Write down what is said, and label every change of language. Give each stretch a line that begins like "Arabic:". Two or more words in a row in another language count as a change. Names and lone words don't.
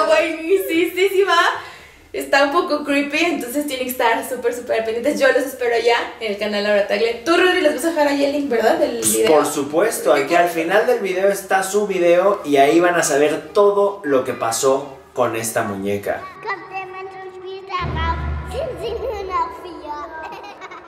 Spanish: buenísima. Está un poco creepy, entonces tienen que estar súper pendientes. Yo los espero allá en el canal Laura Tagle. Tú, Rodri, les vas a dejar ahí el link, ¿verdad? Del video. Por supuesto, aquí al final del video está su video y ahí van a saber todo lo que pasó con esta muñeca.
German: Kommt der Mensch und spielt darauf, sind sie nur noch 4.